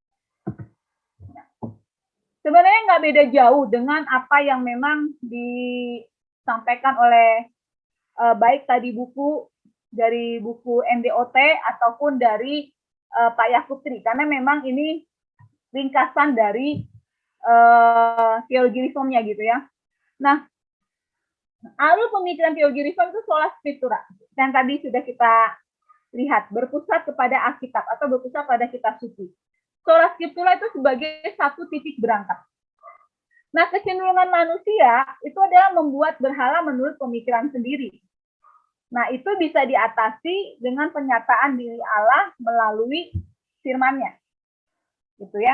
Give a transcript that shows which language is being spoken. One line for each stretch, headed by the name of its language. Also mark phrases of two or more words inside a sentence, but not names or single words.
Indonesian: Sebenarnya nggak beda jauh dengan apa yang memang disampaikan oleh baik tadi dari buku NDOT ataupun dari Pak Yakub Tri, karena memang ini ringkasan dari teologi reformnya gitu ya. Nah, alur pemikiran teologi reform itu
Latin: sola scriptura,
Indonesian: dan tadi sudah kita lihat berpusat kepada Alkitab atau berpusat pada kitab suci.
Latin: Sola scriptura
Indonesian: itu sebagai satu titik berangkat. Nah, kecenderungan manusia itu adalah membuat berhala menurut pemikiran sendiri. Nah, itu bisa diatasi dengan penyataan diri Allah melalui firman-Nya. Gitu ya.